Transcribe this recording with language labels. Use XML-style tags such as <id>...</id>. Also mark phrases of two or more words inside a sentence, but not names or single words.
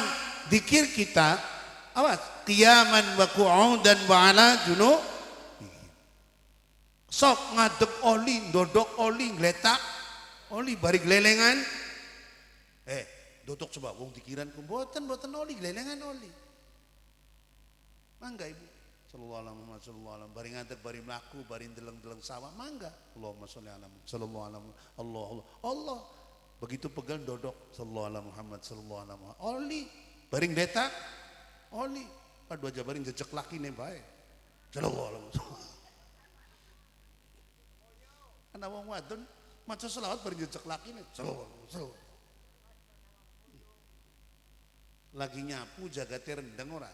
<id>Zikir kita, awas,</id> <ar>قياما و قعودا و على جنوب.</ar> <jv>Sok ngadeg oli, dodok oli, ngletak oli, bari glelengan. Dodok coba wong dikiran boten oli, glelengan oli. Mangga Ibu.</jv> <ar>صلى الله عليه محمد صلى الله عليه</ar> <jv>bari ngadeg bari mlaku bari deleng-deleng sawah mangga.</jv> <ar>اللهم صل على محمد صلى الله عليه الله.</ar> <jv>Begitu pegal dodok</jv> <ar>صلى الله عليه محمد صلى الله عليه محمد.</ar> <jv>Oli bari ngletak oli. Padu aja bari jejek lakine bae.</jv> <ar>صلى الله عليه.</ar> <jv>Ana wong wadon maca selawat bari jejek lakine.</jv> <ar>صلى الله عليه.</ar> <jv>Lagi nyapu jagate rendeng ora?</jv>